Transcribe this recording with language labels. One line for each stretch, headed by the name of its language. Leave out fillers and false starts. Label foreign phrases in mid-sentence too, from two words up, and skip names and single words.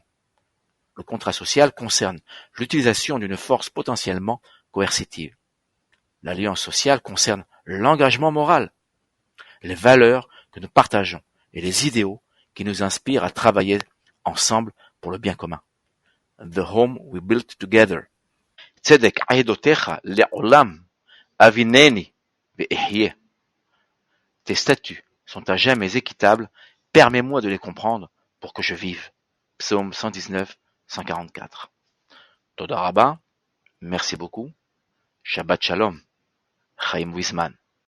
French: Le contrat social concerne l'utilisation d'une force potentiellement coercitive. L'alliance sociale concerne l'engagement moral, les valeurs que nous partageons et les idéaux qui nous inspirent à travailler ensemble pour le bien commun.
English: The home we built together.
Hebrew: צדק עדותיך לעולם הבינני ואחיה.
French: Tes statuts sont à jamais équitables, permets-moi de les comprendre pour que je vive. Psaume 119, 144.
Hebrew: תודה רבה,
French: merci beaucoup.
Hebrew: שבת שלום.
French: Chaim Wiesman.